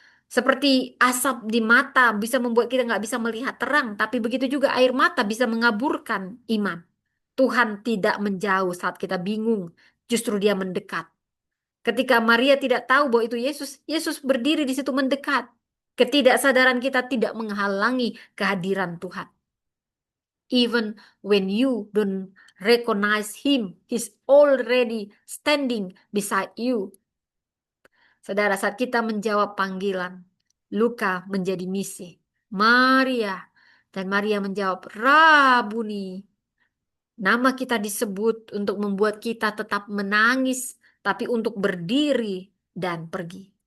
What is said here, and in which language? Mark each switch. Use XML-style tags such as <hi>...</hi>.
<id>Seperti asap di mata bisa membuat kita nggak bisa melihat terang, tapi begitu juga air mata bisa mengaburkan iman. Tuhan tidak menjauh saat kita bingung, justru Dia mendekat. Ketika Maria tidak tahu bahwa itu Yesus, Yesus berdiri di situ mendekat. Ketidaksadaran kita tidak menghalangi kehadiran Tuhan.</id> <en>Even when you don't recognize Him, He's already standing beside you.</en> <id>Saudara, saat kita menjawab panggilan, Luka menjadi misi. Maria. Dan Maria menjawab, Rabuni. Nama kita disebut untuk membuat kita tetap menangis, tapi untuk berdiri dan pergi.</id>